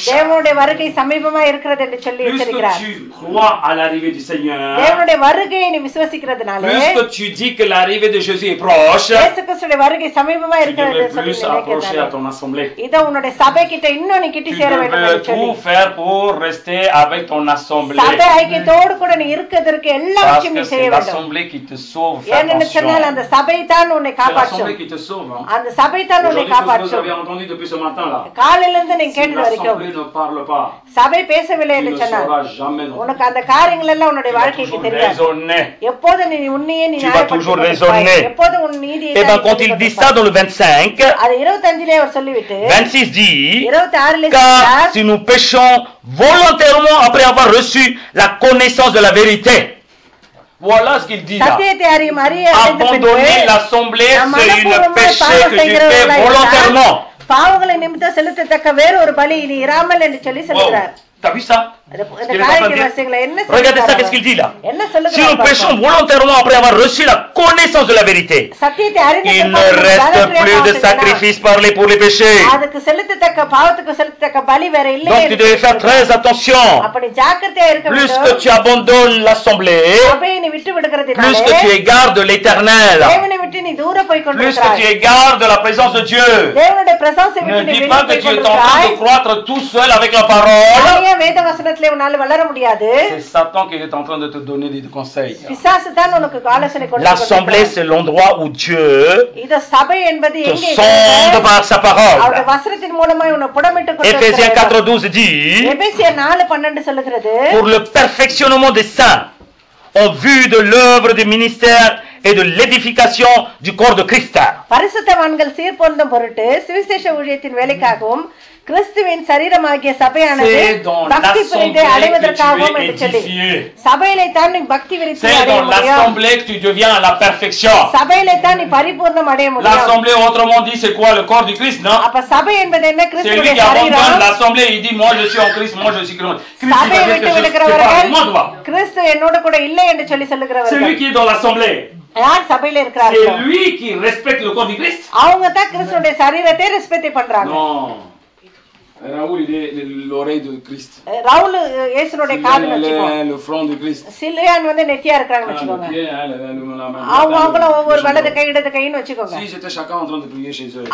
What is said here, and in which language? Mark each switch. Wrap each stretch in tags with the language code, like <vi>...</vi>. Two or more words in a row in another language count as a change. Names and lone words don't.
<ta>தேவனுடைய வருகை சமீபமா இருக்கிறது என்று சொல்லி</ta> <fr>Plus que</fr> <ta>எச்சரிக்கிறார்.</ta> <fr>tu crois à l'arrivée du Seigneur,</fr> <ta>தேவனுடைய வருகையை நீ விசுவாசிக்கிறதுனால</ta> <fr>plus que tu dis que l'arrivée de Jésus est proche,</fr> <ta>இயேசு கிறிஸ்துவின் வருகை சமீபமா</ta> <fr>tu</fr> <ta>இருக்கிறது</ta> <fr>devrais</fr> <ta>என்று சொல்லி</ta> <fr>plus approcher à</fr> <ta>நினைக்கிறேன்.</ta> <fr>ton assemblée.</fr> <ta>இத உன்னுடைய சபை கிட்ட இன்னும் நீ கிட்டி</ta> <fr>Tu</fr> <ta>சேர வேண்டும்</ta> <fr>devrais</fr> <ta>என்று சொல்லி</ta> <fr>tout faire pour rester avec ton assemblée.</fr> <ta>சபை ஐக்கியத்தோடு கூட நீ இருக்கிறதுக்கு எல்லா</ta> <fr>Parce</fr> <ta>விஷயம் நீ</ta> <fr>que</fr> <ta>செய்ய</ta> <fr>c'est</fr> <ta>வேண்டும்.</ta> <fr>l'assemblée qui te sauve. Fais</fr> <ta>ஏன்னு சொன்னால்</ta> <fr>attention.</fr> <ta>அந்த சபை தான் உன்னை</ta> <fr>C'est</fr> <ta>காப்பாற்றும்.</ta> <fr>l'assemblée qui te sauve. Hein.</fr> <ta>அந்த சபை தான் உன்னை</ta> <fr>Aujourd'hui, tout ce que vous</fr> <ta>காப்பாற்றும்.</ta> <fr>avez entendu depuis ce matin-là,</fr> <ta>காலையில இருந்து நீ</ta> <fr>si</fr> <ta>கேட்டது வரைக்கும்</ta> <fr>l'assemblée ne parle pas,</fr> <ta>சபை பேசவில்லை</ta> <fr>tu</fr> <ta>என்று</ta> <fr>ne</fr> <ta>சொன்னார்</ta> <fr>sauras jamais. Non.</fr> <ta>உனக்கு அந்த காரியங்கள் எல்லாம் உன்னுடைய</ta> <fr>Tu vas</fr> <ta>வாழ்க்கைக்கு</ta> <fr>toujours</fr> <ta>தெரியாது.</ta> <fr>raisonner.</fr> <ta>எப்போது நீ உன்னையே நீ</ta> <fr>Tu vas</fr> <ta>நியாயப்படுத்திக்</ta> <fr>toujours</fr> <ta>கொண்டிருப்பாய்.</ta> <fr>raisonner.</fr> <ta>எப்போது உன் நீதியை</ta> <fr>Et</fr> <ta>தான்</ta> <fr>bien</fr> <ta>நீ</ta> <fr>quand il</fr> <ta>சொல்லிக்</ta> <fr>dit ça</fr> <ta>கொண்டிருப்பாய்.</ta> <fr>dans le 25,</fr> <ta>அது 25 அவர் சொல்லிவிட்டு</ta> <fr>26 dit, 26 car si nous péchons volontairement après avoir reçu la connaissance de la vérité. Voilà ce qu'il dit là.</fr> <ta>சத்தியத்தை அறியும் அறிய அறிந்த பின்பு</ta> <fr>Abandonner l'assemblée,</fr> <ta>நாம்</ta> <fr>c'est une</fr> <ta>மனப்பூர்வமாய்</ta> <fr>péché</fr> <ta>பாவம்</ta> <fr>que tu fais</fr> <ta>செய்கிறவர்களாய்</ta> <fr>volontairement.</fr> <ta>இருந்தால் பாவங்களை நிமித்தம் செலுத்தத்தக்க வேறு ஒரு பலி நீ இராமல் என்று சொல்லி</ta> <fr>Wow.</fr> <ta>சொல்லுகிறார்.</ta> <fr>T'as vu ça?</fr> <ta>இந்த</ta> <fr>Ce qu'il est en train de</fr> <ta>காரியங்கள்</ta> <fr>dire.</fr> <ta>வாசியங்களை என்ன</ta> <fr>Regardez ça,</fr> <ta>சொல்லுகிறார்</ta> <fr>qu'est-ce qu'il dit là?</fr> <ta>என்ன</ta> <fr>Si nous</fr> <ta>சொல்லுகிறார்</ta> <fr>péchons</fr> <ta>பார்ப்போம்.</ta> <fr>volontairement après avoir reçu la connaissance de la vérité,</fr> <ta>சத்தியத்தை அறிந்த</ta> <fr>il</fr> <ta>பின்பு</ta> <fr>ne reste</fr> <ta>பலவற்றையும்</ta> <fr>plus de</fr> <ta>பாவம்</ta> <fr>sacrifice parlé pour les péchés.</fr> <ta>செய்யலாம். அதுக்கு செலுத்தத்தக்க பாவத்துக்கு செலுத்தத்தக்க பலி வேற இல்லை</ta> <fr>Donc tu</fr> <ta>என்று</ta> <fr>devais faire très</fr> <ta>சொல்லுகிறார்.</ta> <fr>attention.</fr> <ta>அப்படி ஜாக்கிரதையா இருக்க</ta> <fr>Plus que</fr> <ta>வேண்டும்.</ta> <fr>tu abandonnes l'assemblée,</fr> <ta>சபையை நீ விட்டு</ta> <fr>plus</fr> <ta>விடுகிறதுனாலே</ta> <fr>que tu égares de l'éternel,</fr> <ta>தேவனை விட்டு நீ தூர போய்</ta> <fr>plus que tu</fr> <ta>கொண்டிருக்கிறாய்.</ta> <fr>égares de la présence de Dieu.</fr> <ta>தேவனுடைய பிரசன்னத்தை</ta> <fr>Ne</fr> <ta>விட்டு நீ</ta> <fr>dis</fr> <ta>வெளியே</ta> <fr>pas que</fr> <ta>போய்</ta> <fr>tu es en train de</fr> <ta>கொண்டிருக்கிறாய்.</ta> <fr>croître tout seul avec la parole.</fr> <ta>தனியா வேத வசனத்திலே உன்னால வளர முடியாது.</ta> <fr>C'est Satan qui est en train de te donner des conseils.</fr> <ta>பிசாசு தான் உனக்கு ஆலோசனை</ta> <fr>L'assemblée, c'est l'endroit où Dieu</fr> <ta>இது சபை என்பது</ta> <fr>te</fr> <ta>எங்கே</ta> <fr>sonde par sa parole.</fr> <ta>அவருடைய வசனத்தின் மூலமாய் உன்னை புடமிட்டுக்</ta> <fr>Éphésiens</fr> <ta>கொண்டிருக்கிறார்.</ta> <fr>4:12 dit,</fr> <ta>எபேசியர் 4:12 சொல்லுகிறது</ta> <fr>pour le perfectionnement des saints, en vue de l'œuvre du ministère et de l'édification du corps de Christ.</fr> <ta>பரிசுத்தவான்கள் சீர்பொருந்தும் பொருட்டு சுவிசேஷ ஊழியத்தின் வேலைக்காகவும் கிறிஸ்துவின் சரீரமாகிய சபையானது</ta> <fr>C'est dans</fr> <ta>பக்தி புரிந்து</ta> <fr>l'assemblée</fr> <ta>அடைவதற்காகவும்</ta> <fr>que tu</fr> <ta>என்று</ta> <fr>es</fr> <ta>சொல்லி</ta> <fr>édifié.</fr> <ta>சபையிலே தான் நீ பக்தி விருத்தி</ta> <fr>C'est</fr> <ta>அடைய</ta> <fr>dans</fr> <ta>முடியும்.</ta> <fr>l'assemblée que tu deviens à la perfection.</fr> <ta>சபையிலே தான் நீ பரிபூர்ணம் அடைய முடியும்.</ta> <fr>L'assemblée, autrement dit, c'est quoi? Le corps du Christ, non?</fr> <ta>அப்ப சபை என்பது என்ன?</ta> <fr>C'est lui</fr> <ta>கிறிஸ்துவின்</ta> <fr>qui abandonne</fr> <ta>சரீரம்.</ta> <fr>l'assemblée, il dit, moi je suis en Christ, moi je suis Christ. Christ,</fr> <ta>சபையை</ta> <fr>il va dire</fr> <ta>விட்டு</ta> <fr>que je sais pas,</fr> <ta>விடுகிறவர்கள்</ta> <fr>moi toi.</fr> <ta>கிறிஸ்து என்னோட கூட இல்லை என்று சொல்லி</ta> <fr>C'est</fr> <ta>சொல்லுகிறவர்கள்</ta> <fr>lui qui est dans l'assemblée.</fr> <ta>யார் சபையில</ta> <fr>C'est</fr> <ta>இருக்கிறார்கள்?</ta> <fr>lui qui respecte le corps du Christ.</fr> <ta>அவங்க தான் கிறிஸ்துடைய சரீரத்தை ரெஸ்பெக்ட் பண்றாங்க.</ta> <fr>Non. Raoul, il est l'oreille de Christ.</fr> <ta>ரவுல் இயேசுனுடைய காதுன்னு வச்சுக்கோங்க.</ta> <fr>Sylvain, le front de Christ.</fr> <ta>சில்லியான் வந்து நெத்தியா இருக்கிறாங்கன்னு</ta> <fr>Ah, le</fr> <ta>வச்சுக்கோங்க.</ta> <fr>pied, hein, la main.</fr> <ta>அவங்களும் ஒவ்வொரு வலது கை இடது கைன்னு வச்சுக்கோங்க.</ta> <fr>Si j'étais chacun en train de prier chez eux.</fr>